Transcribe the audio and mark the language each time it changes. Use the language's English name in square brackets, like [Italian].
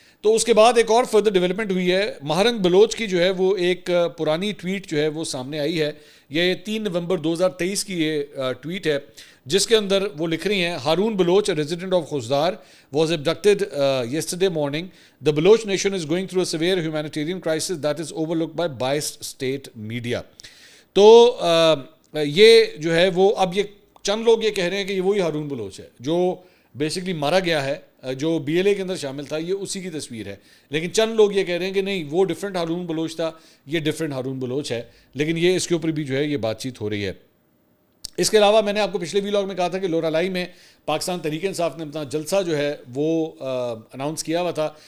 [Urdu] تو اس کے بعد ایک اور فردر ڈیولپمنٹ ہوئی ہے. مہرنگ بلوچ کی جو ہے وہ ایک پرانی ٹویٹ جو ہے وہ سامنے آئی ہے. یہ 3 نومبر 2023 کی یہ ٹویٹ ہے جس کے اندر وہ لکھ رہی ہیں, Haroon Baloch, [English] Resident of Khuzdar, was abducted yesterday morning. The Baloch nation is going through a severe humanitarian crisis that is overlooked by biased state media. [Urdu] تو یہ جو ہے وہ اب یہ چند لوگ یہ کہہ رہے ہیں کہ یہ وہی ہارون بلوچ ہے جو بیسکلی مارا گیا ہے, جو BLA کے اندر شامل تھا, یہ اسی کی تصویر ہے. لیکن چند لوگ یہ کہہ رہے ہیں کہ نہیں, وہ ڈفرینٹ ہارون بلوچ تھا, یہ ڈفرینٹ ہارون بلوچ ہے. لیکن یہ اس کے اوپر بھی جو ہے یہ بات چیت ہو رہی ہے. اس کے علاوہ میں نے آپ کو پچھلے ویلاگ میں کہا تھا کہ لورالائی میں پاکستان تحریک انصاف نے اپنا جلسہ جو ہے وہ اناؤنس کیا ہوا تھا.